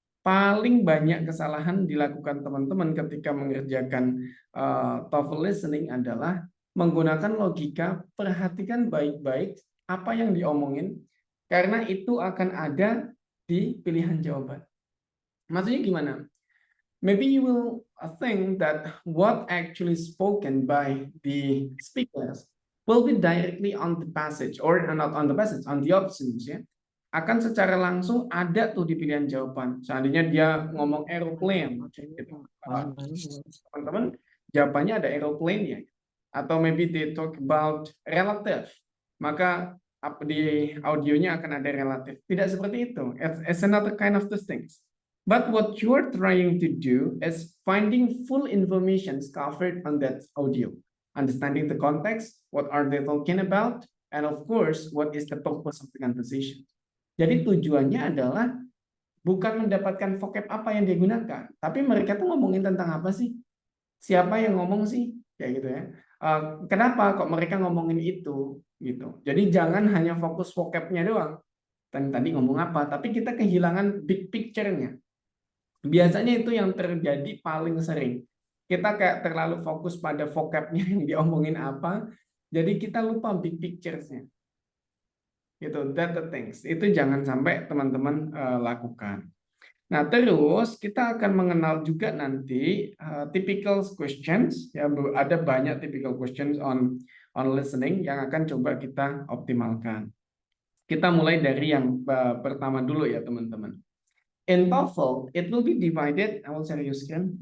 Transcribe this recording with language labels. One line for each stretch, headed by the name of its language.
Indonesian: Paling banyak kesalahan dilakukan teman-teman ketika mengerjakan TOEFL listening adalah menggunakan logika, perhatikan baik-baik apa yang diomongin, karena itu akan ada di pilihan jawaban. Maksudnya gimana?
English: Maybe you will think that what actually spoken by the speakers will be directly on the passage, or not on the passage, on the options ya.
Indonesian: Akan secara langsung ada tuh di pilihan jawaban. Seandainya dia ngomong aeroplane, gitu. Teman-teman, jawabannya ada aeroplane ya. Atau
English: maybe they talk about relative,
Indonesian: maka di audionya akan ada relative. Tidak seperti itu.
English: It's another kind of these things. But what you're trying to do is finding full information covered on that audio, understanding the context, what are they talking about, And of course, what is the purpose of the conversation?
Indonesian: Jadi tujuannya adalah bukan mendapatkan vocab apa yang digunakan, tapi mereka tuh ngomongin tentang apa sih? Siapa yang ngomong sih? Kayak gitu ya. Kenapa kok mereka ngomongin itu? Gitu. Jadi jangan hanya fokus vocabnya doang. Tadi ngomong apa, tapi kita kehilangan big picture-nya. Biasanya itu yang terjadi paling sering. Kita kayak terlalu fokus pada vocabnya yang diomongin apa, jadi kita lupa big picture-nya. Gitu,
English: that the things.
Indonesian: Itu jangan sampai teman-teman lakukan. Nah, terus kita akan mengenal juga nanti typical questions. Ya, ada banyak
English: typical questions on listening
Indonesian: yang akan coba kita optimalkan. Kita mulai dari yang pertama dulu ya, teman-teman.
English: In TOEFL, it will be divided. I will share your screen.